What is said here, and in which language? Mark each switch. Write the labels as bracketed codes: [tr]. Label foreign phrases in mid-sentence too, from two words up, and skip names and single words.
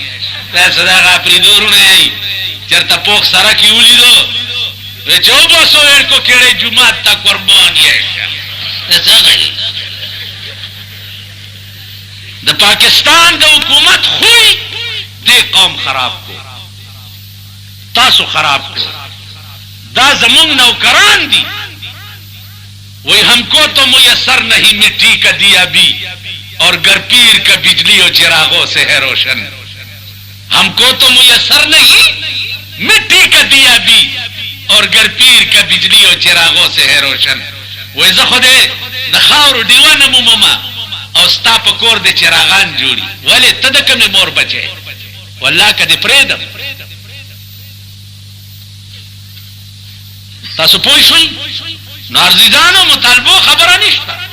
[ps] تاسو دغه اپریدورونه یئ چېرته پوخ سړک یې ولیدو چې وباسو ورکو کېړی جومات ته قربان یې شم. د پاکستان د حکومت خوی دې قوم خراب کو، تاسو خراب کو. دا زمونږ نوکران دي [ur] وہی ہم کو تو میسر نہیں مٹی کا دیا بھی اور گر پیر کا بجلی و چراغوں سے ہے روشن. ہم کو تو میسر نہیں مٹی کا دیا بھی اور گر پیر کا بجلی و چراغوں سے ہے روشن. [ps] وہی زخدے د خاورو ډیوانه مومما او ستا په کور د چراغان جوړي ولې ته د کومې مور بچی والله که دې پرېږدم. تاسو پوه شئ نو عزیزانو مطالبو خبره نشته.